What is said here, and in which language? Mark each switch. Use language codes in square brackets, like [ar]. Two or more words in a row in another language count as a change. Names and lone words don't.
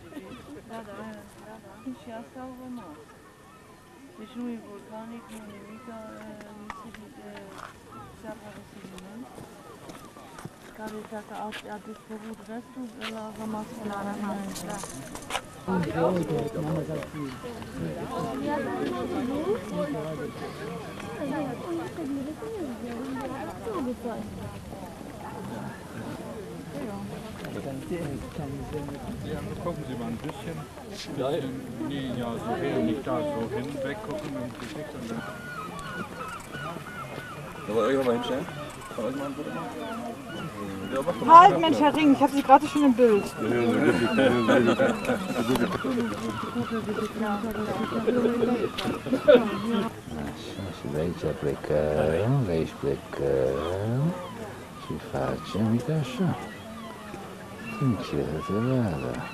[ro] Da. Și asta au rămas. Deci nu e vulcanic, nu e nimic, se apare sediment. care dacă a dispărut restul de la rămas la rămas. [de] Ja, gucken Sie mal ein bisschen. Nee, ja, so hin, nicht da, so hin, weggucken und Gesicht und dann. Da wollt ihr euch mal hinstellen? Kann euch mal ein Foto machen? Ja, mach doch mal. Halt, Mensch, Herr Ring, ich habe Sie gerade schon im Bild. [ro] Și de aici plecăm, de aici plecăm și facem, uite așa. Ce să vadă.